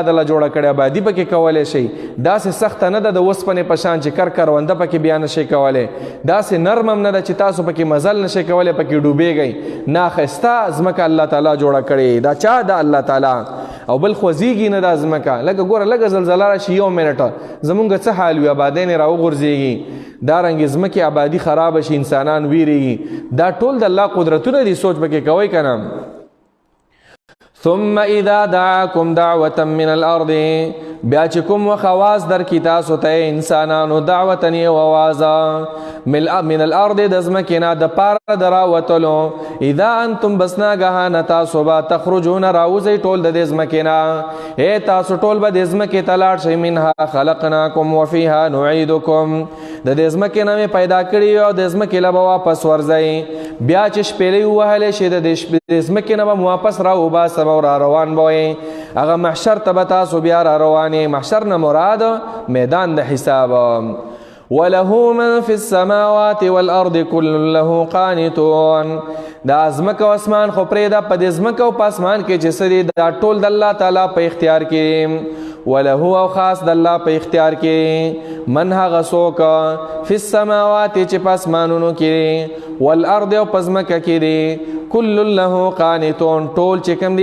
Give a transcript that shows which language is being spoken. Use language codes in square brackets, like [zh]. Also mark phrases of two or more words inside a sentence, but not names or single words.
[ps] دله جوړه کړې آبادي پکې کولی شئ داسې سخته نه ده د اوسپنې په شان چې کرونده پکې بیا نشئ کولی داسې نرم هم نه ده چې تاسو پکې مزل نشئ کولی پکې ډوبېږئ نه ښایسته ځمکه الله تعالی جوړه کړې دا چا ده الله تعالی او بل خوځېږي نه دا ځمکه لکه ګوره لږه زلزله راشي یو منټه زمونږ څه حال وي آبادۍ نه راوغورځېږي دارنګې ځمکې آبادي خرابه شي انسانان ویرېږي دا ټول د الله قدرتونه دي سوچ پکې کوئ که نه [ar] ثم اذا دعاكم دعوة من الارض [ps] بیا چې کوم وخت آواز درکړي تاسو ته انسانانو دعوتن یو آوازه [ar] من الارض [ps] د ځمکې نه د پاره د راوتلو [ar] اذا انتم [ps] بس ناګهانه تاسو به تخرجون راوځئ ټول د دې ځمکې نه ای تاسو ټول به د ځمکې ته لاړ شئ [ar] منها خلقناکم وفیها نعیدکم [ps] د دې ځمکې نه مې پیدا کړي او د ځمکې له به واپس ورځئ بیا چې شپېلۍ ووهلی شي د دې ځمکې نه به م واپس را وباسم او را روان به وئ هغه محشر ته به تاسو بیا را روانې محشر نه مراد میدان د حساب [ar] وله من في السماوات والارض كل له قانتون [ps] دا ځمکه او اسمان خو پرېږده په دې ځمکه او په اسمان کې چې څه دي دا ټول د الله تعالی په اختیار کې وله او خاص د الله په اختیار کې من هغه څوک [ar] فی السماوات [ps] چې په اسمانونو کې والارض او په ځمکه کې دي [ar] کل له قانتون [ps] ټول چې کوم